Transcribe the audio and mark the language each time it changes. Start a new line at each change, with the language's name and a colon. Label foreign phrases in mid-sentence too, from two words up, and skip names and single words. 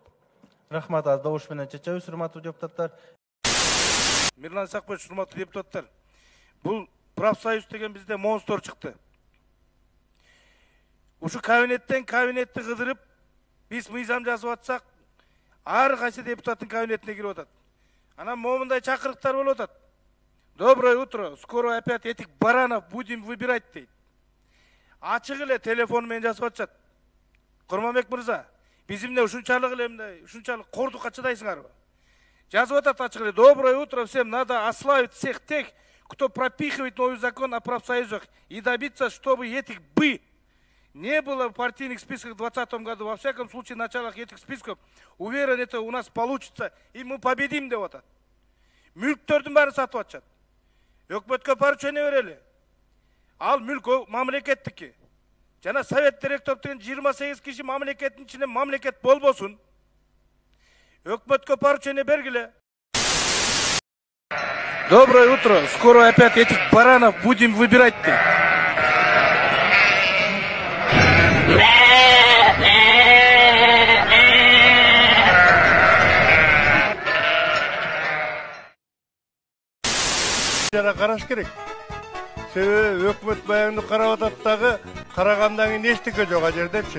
Kyrgyz: Рахмат, аз добуш менен чечебиз, урматтуу депутаттар. Мирлан Исакбаевич, урматтуу депутаттар. Бул профсоюз деген бизде монстр чыкты. Ушу кабинеттен кабинетти кыдырып, биз мыйзам жазып атсак, ар кайсы депутаттын кабинетине кирип атат. Анан момундай чакырыктар болуп атат.
Russian: Доброе утро, скоро опять этих баранов будем выбирать дейт.
Kyrgyz: Ачык эле телефон менен жазып атышат. Курманбек мырза, биз эмне ушунчалык кордукка чыдайсыңарбы? Жазып атат ачык эле.
Russian: Доброе утро всем, надо ославить всех тех, кто пропихивает новый закон о профсоюзах и добиться, чтобы этих не было в партийных списках в 2020 году. Во всяком случае, в началах этих списков, уверен, это у нас получится, и мы победим
Kyrgyz: деп атат. Мүлктөрдүн баарын сатып атышат. Өкмөткө поручение берели. Ал мүлк мамлекеттики. Жана совет директордун 28 киши мамлекеттин ичинде мамлекет болбосун. Өкмөткө поручение бергиле.
Russian: Доброе утро. Скоро опять этих баранов будем выбирать.
Kyrgyz: Жана караш керек. Себеби өкмөт баягынды карап атат дагы, карагандан кийин эчтеке жок а жердечи.